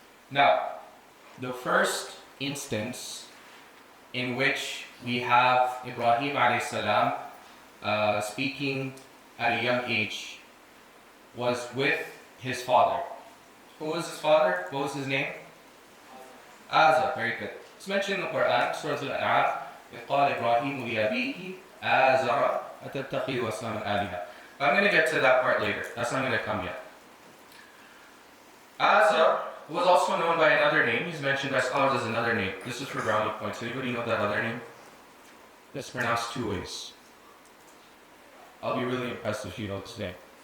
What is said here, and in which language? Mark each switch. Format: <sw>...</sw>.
<en>Now, the first instance in which we have Ibrahim alayhi salam speaking at a young age was with his father. Who was his father? What was his name? Azar. Very good. It's mentioned in the Quran, Surah Al-A'raf,</en> <ar>إِذْ قَالَ إِبْرَاهِيمُ لِأَبِيهِ آزَرَ أَتَتَّخِذُ أَصْنَامًا آلِهَةً.</ar> <en>But I'm going to get to that part later. That's not going to come yet. Azar was also known by another name. He's mentioned by scholars as another name. This is for brownie points. Anybody know that other name? It's pronounced two ways. I'll be really impressed if you know this name.</en>